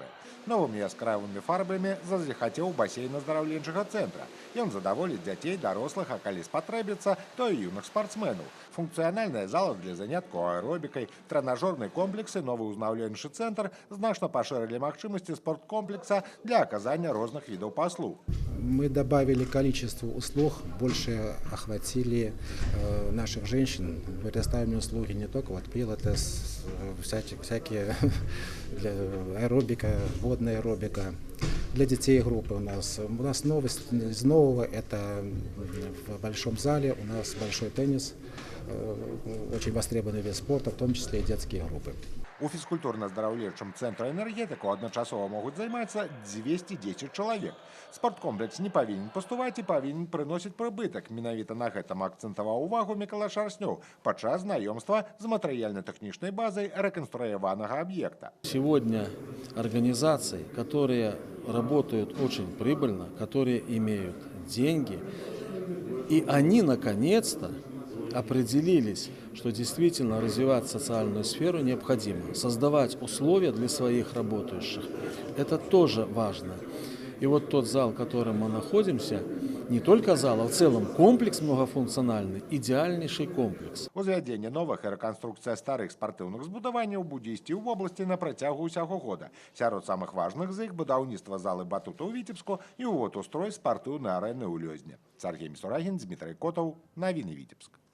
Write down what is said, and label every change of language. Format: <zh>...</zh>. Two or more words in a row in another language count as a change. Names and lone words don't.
<be>Новымі яскравымі фарбамі зазіхацеў басейн аздараўленчага цэнтра. Ён задаволіць дзяцей, дарослых, а калі спатрэбіцца, то і юных спартсменаў. Функцыянальная зала для заняткаў аэробікай, трэнажорны комплекс і новы ўзнаўленчы цэнтр значна пашырылі магчымасці спорткомплекса для аказання розных відаў паслуг.</be> <ru>Мы добавили количество услуг, больше охватили наших женщин. Предоставим услуги не только вот пилатес, всякие для аэробика, водная аэробика. Для детей группы у нас новость из нового, это в большом зале у нас большой теннис, очень востребованный вид спорта, в том числе и детские группы.</ru> <be>У фізкультурна-аздараўленчым цэнтры энергетыкаў адначасова могуць займацца 210 чалавек. Спорткомплекс не павінен пустуваць і павінен прыносіць прыбытак. Менавіта на гэтым акцэнтаваў увагу Мікалай Шарснёў падчас знаёмства з матэрыяльна-тэхнічнай базай рэканструяванага аб'екта.</be> <ru>Сегодня организации, которые работают очень прибыльно, которые имеют деньги, и они наконец-то определились, что действительно развивать социальную сферу необходимо, создавать условия для своих работающих. Это тоже важно. И вот тот зал, в котором мы находимся, не только зал, а в целом комплекс многофункциональный, идеальнейший комплекс.</ru> <be>Узвядзенне новых і рэканструкцыя старых спартыўных збудаванняў будзе ісці ў вобласці на працягу ўсяго года. Сярод самых важных з іх будаўніцтва залы батута ў Віцебску і ўвод у строй спартыўнай арэны ў Лёзне. Сергей Мисурагин, Дмитрий Котов, Навіны Віцебск.</be>